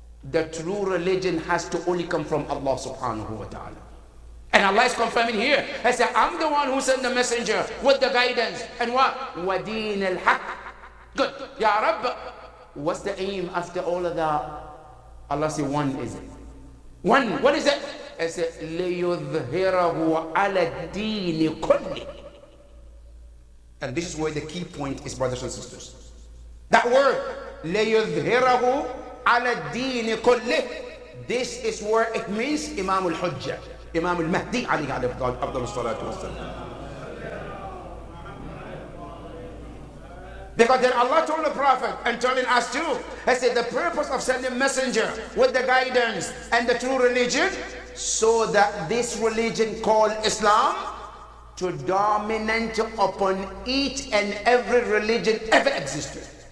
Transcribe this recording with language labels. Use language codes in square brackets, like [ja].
[en] The true religion has to only come from Allah subhanahu wa ta'ala. And Allah is confirming here. He said, I'm the one who sent the messenger with the guidance. And what? [ar] وَدِينَ الْحَقِّ. [en] Good. Ya Rabb, what's the aim after all of that? Allah said, one is it. One. What is it? He said, [ar] لِيُظْهِرَهُ عَلَى الدِّينِ كُلِّهِ. [en] And this is where the key point is, brothers and sisters. That word, [ar] لِيُظْهِرَهُ عَلَى الدِّينِ كُلِّهِ. [en] This is where it means Imam al-Hujjah. Imam al-Mahdi alayhi afdal salatu wassalam. Because then Allah told the Prophet and telling us too, He said the purpose of sending messenger with the guidance and the true religion, so that this religion called Islam to dominate upon each and every religion ever existed.